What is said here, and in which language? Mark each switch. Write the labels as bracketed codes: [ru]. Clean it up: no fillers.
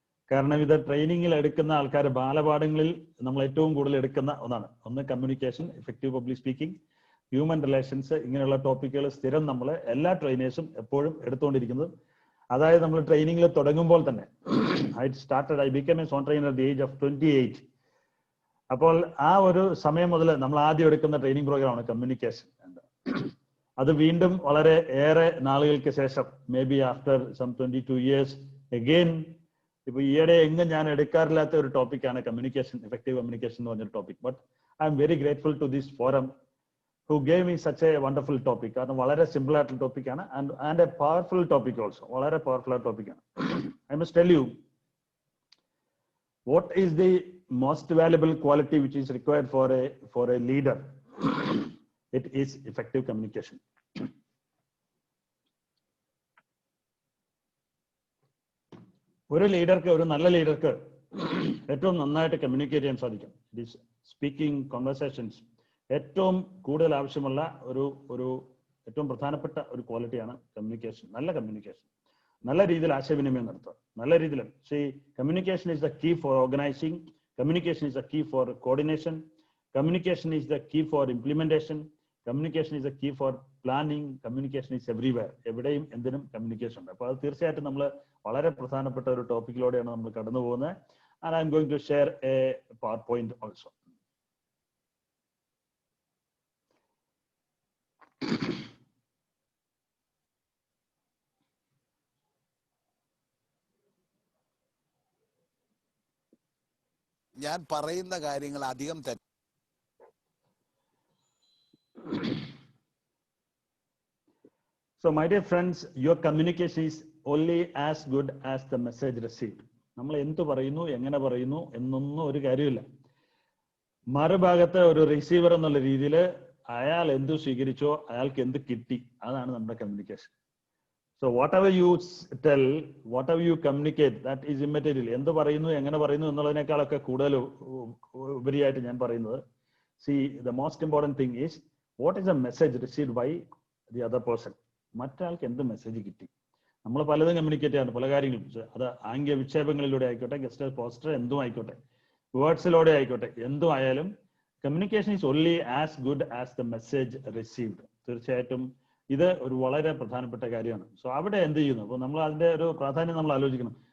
[ml] കാരണം ഇത് ട്രെയിനിങ്ങിൽ എടുക്കുന്ന ആൾക്കാർ ബാലപാഠങ്ങളിൽ നമ്മൾ ഏറ്റവും കൂടുതൽ എടുക്കുന്ന ഒന്ന് communication, effective public speaking, human relations, ഇങ്ങനെയുള്ള ടോപ്പിക്കുകൾ സ്ഥിരം നമ്മൾ എല്ലാ ട്രെയിനേഴ്സും എപ്പോഴും എടുത്തുകൊണ്ടിരിക്കുന്നത്. അതായത് നമ്മൾ ട്രെയിനിങ്ങിൽ തുടങ്ങുമ്പോൾ തന്നെ [en] I became a zone trainer at the age of 28. [ml] അപ്പോൾ ആ ഒരു സമയം മുതൽ നമ്മൾ ആദ്യം എടുക്കുന്ന ട്രെയിനിങ് പ്രോഗ്രാമാണ് കമ്മ്യൂണിക്കേഷൻ. അത് വീണ്ടും വളരെ ഏറെ നാളുകൾക്ക് ശേഷം, [en] maybe after some 22 years again, [ml] ഇപ്പൊ ഈയിടെ എങ്ങും ഞാൻ എടുക്കാറില്ലാത്ത ഒരു ടോപ്പിക്കാണ് കമ്മ്യൂണിക്കേഷൻ, എഫക്റ്റീവ് കമ്മ്യൂണിക്കേഷൻ എന്ന് പറഞ്ഞൊരു topic. [en] But I'm very grateful to this forum who gave me such a wonderful topic. [ml] കാരണം വളരെ സിമ്പിൾ ആയിട്ടുള്ള ടോപ്പിക്കാണ്, [en] and a powerful topic also. [ml] വളരെ പവർഫുൾ ആയ ടോപ്പിക്കാണ്. [en] I must tell you, what is the most valuable quality which is required for a leader? It is effective communication. [ml] ഒരു ലീഡർക്ക്, ഒരു നല്ല ലീഡർക്ക് ഏറ്റവും നന്നായിട്ട് കമ്മ്യൂണിക്കേറ്റ് ചെയ്യാൻ സാധിക്കും. [en] it is speaking, [ml] കോൺവെർസേഷൻസ് ഏറ്റവും കൂടുതൽ ആവശ്യമുള്ള ഒരു ഏറ്റവും പ്രധാനപ്പെട്ട ഒരു ക്വാളിറ്റിയാണ് കമ്മ്യൂണിക്കേഷൻ. നല്ല കമ്മ്യൂണിക്കേഷൻ, നല്ല രീതിയിൽ ആശയവിനിമയം നടത്തുക, നല്ല രീതിയിൽ. [en] Communication is the key for organising, communication is the key for coordination, communication is the key for implementation, communication is the key for planning, communication is everywhere. [ml] എവിടെയും എന്തിനും കമ്മ്യൂണിക്കേഷൻ ഉണ്ട്. അപ്പോൾ അത് തീർച്ചയായിട്ടും നമ്മൾ വളരെ പ്രധാനപ്പെട്ട ഒരു ടോപ്പിക്കിലൂടെയാണ് നമ്മൾ കടന്നു പോകുന്നത്. [en] And I'm going to share a PowerPoint also. [ml] ഞാൻ പറയുന്ന കാര്യങ്ങൾ അധികം തെറ്റ്. [en] So my dear friends, your communication is only as good as the message received. [ml] നമ്മൾ എന്ത് പറയുന്നു, എങ്ങനെ പറയുന്നു എന്നൊന്നും ഒരു കാര്യമില്ല. മറുഭാഗത്ത് ഒരു റിസീവർ എന്നുള്ള രീതിയിൽ അയാൾ എന്ത് സ്വീകരിച്ചോ, അയാൾക്ക് എന്ത് കിട്ടി, അതാണ് നമ്മുടെ communication. [en] So whatever you tell, whatever you communicate, that is immaterial. [ml] എന്ത് പറയുന്നു, എങ്ങനെ പറയുന്നു എന്നുള്ളതിനേക്കാളൊക്കെ കൂടുതൽ ഉപരിയായിട്ട് ഞാൻ പറയുന്നത്, [en] see, the most important thing is what is the message received by the other person. [ml] മറ്റൊരാൾക്ക് എന്ത് മെസ്സേജ് കിട്ടി. നമ്മൾ പലതും കമ്മ്യൂണിക്കേറ്റ് ചെയ്യാറുണ്ട്, പല കാര്യങ്ങളും. അത് ആംഗ്യ വിക്ഷേപങ്ങളിലൂടെ ആയിക്കോട്ടെ, ഗസ്റ്റ് പോസ്റ്റർ എന്തും ആയിക്കോട്ടെ, വേർഡ്സിലൂടെ ആയിക്കോട്ടെ, എന്തും ആയാലും [en] Communication is only as good as the message received. [ml] തീർച്ചയായിട്ടും ഇത് ഒരു വളരെ പ്രധാനപ്പെട്ട കാര്യമാണ്. സോ അവിടെ എന്ത് ചെയ്യുന്നു, അപ്പോൾ നമ്മൾ അതിന്റെ ഒരു പ്രാധാന്യം നമ്മൾ ആലോചിക്കണം.